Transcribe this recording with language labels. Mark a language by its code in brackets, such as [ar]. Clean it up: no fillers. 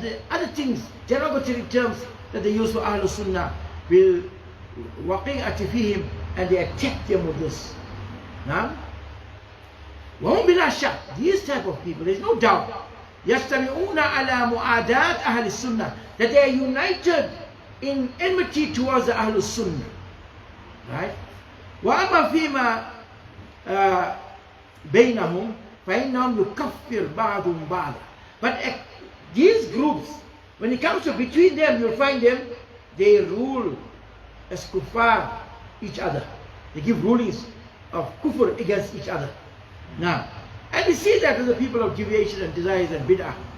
[en] The other things, derogatory terms that they use for Ahl Sunnah, will [ar] وقيعة فيهم, [en] and they attack them with this. Now, [ar] وهم بلا شك, [en] these type of people, there is no doubt, [ar] يجتمعون على معاداة أهل السنة, [en] that they are united in enmity towards the Ahl Sunnah. Right? [ar] وأما فيما بينهم فإنهم يكفر بعضهم بعضا. [en] But these groups, when it comes to between them, you'll find them, they rule as kuffar each other. They give rulings of kufr against each other. Now, and we see that with the people of deviation and desires and bid'ah.